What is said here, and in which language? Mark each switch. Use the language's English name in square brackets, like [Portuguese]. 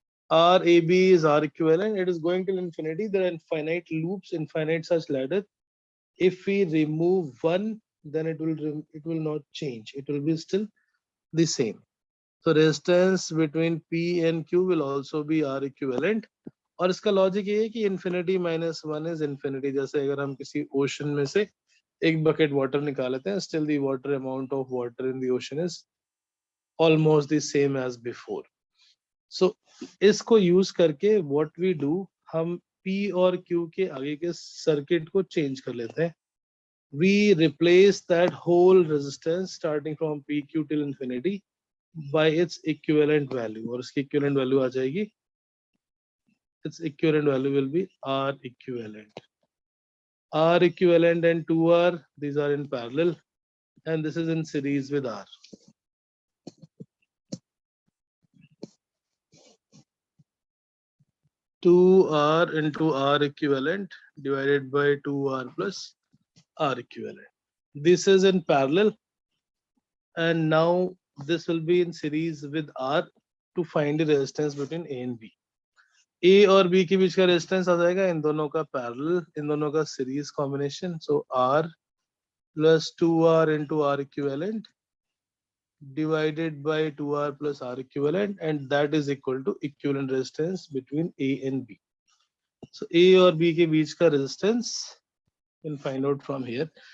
[English] RAB is R equivalent. It is going till infinity. There are infinite loops, infinite such ladder. If we remove one, then it will not change. It will be still the same. So resistance between P and Q will also be R equivalent. [Hindi] और इसका logic ये है कि [English] infinity minus 1 is infinity. [Hindi] जैसे अगर हम किसी ocean में से एक बकेट वाटर निकाल लेते हैं, [English] still the water amount of water in the ocean is almost the same as before. [Hindi] So इसको यूज करके [English] what we do, [Hindi] हम P और Q के आगे के सर्किट को चेंज कर लेते हैं. [English] We replace that whole resistance starting from PQ till infinity by its equivalent value, [Hindi] और इसकी equivalent value आ जाएगी, [English] its equivalent value will be R equivalent. R equivalent and 2R, these are in parallel, and this is in series with R. Two R into R equivalent divided by 2R plus R equivalent. This is in parallel, and now this will be in series with R to find the resistance between A and B. [Hindi] A और B के बीच का resistance आ जाएगा, इन दोनों का parallel, इन दोनों का series combination. [English] So R plus 2R into R equivalent divided by 2R plus R equivalent, and that is equal to equivalent resistance between A and B. So A [Hindi] और B के बीच का [English] resistance you can find out from here.